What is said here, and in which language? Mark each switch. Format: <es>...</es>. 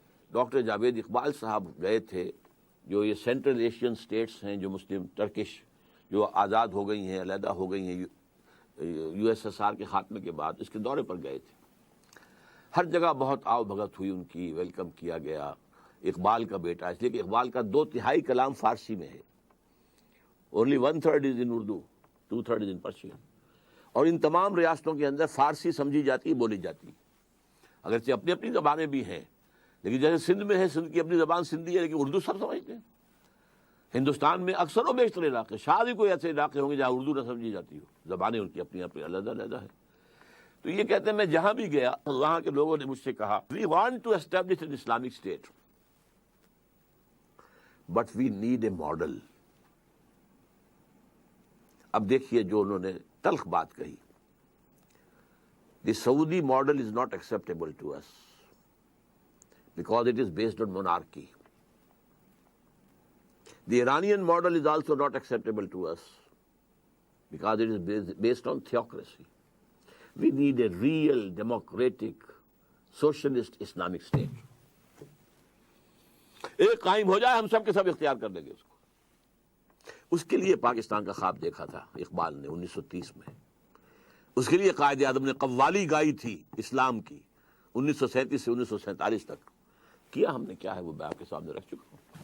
<ur>Doctor Javed Iqbal صاحب گئے تھے، جو یہ سینٹرل ایشین سٹیٹس ہیں جو مسلم ٹرکش جو آزاد ہو گئی ہیں، علیحدہ ہو گئی ہیں یو ایس ایس آر کے خاتمے کے بعد، اس کے دورے پر گئے تھے. ہر جگہ بہت آؤ بھگت ہوئی ان کی، ویلکم کیا گیا. اقبال کا بیٹا، اس لیے کہ اقبال کا 2/3 کلام فارسی میں ہے.</ur> <en>Only 1/3 is in Urdu, 2/3 is in Persian.</en> <ur>اور ان تمام ریاستوں کے اندر فارسی سمجھی جاتی، بولی جاتی. اگرچہ اپنی اپنی زبانیں بھی ہیں لیکن جیسے سندھ میں ہے، سندھ کی اپنی زبان سندھی ہے، لیکن اردو سب سمجھتے ہیں. ہندوستان میں اکثر و بیشتر علاقے، شاید ہی کوئی ایسے علاقے ہوں گے جہاں اردو نہ سمجھی جاتی ہو. زبانیں ان کی اپنی اپنی علیحدہ علیحدہ ہے. تو یہ کہتے ہیں میں جہاں بھی گیا وہاں کے لوگوں نے مجھ سے کہا</ur> <en>We want to establish an Islamic state but we need a model.</en> <ur>اب دیکھیے جو انہوں نے تلخ بات کہی،</ur> <en>The Saudi model is not acceptable to us because it is based on monarchy. The Iranian model is also not acceptable to us because it is based on theocracy. We need a real democratic socialist Islamic state.</en> <ur>ایک قائم ہو جائے ہم سب کے سب اختیار کر لیں گے اس کو. اس کے لیے پاکستان کا خواب دیکھا تھا اقبال نے 1930 میں. اس کے لیے قائد اعظم نے قوالی گائی تھی اسلام کی 1937 سے 1947 تک. کیا ہم نے کیا ہے وہ میں آپ کے سامنے رکھ چکا ہوں.</ur>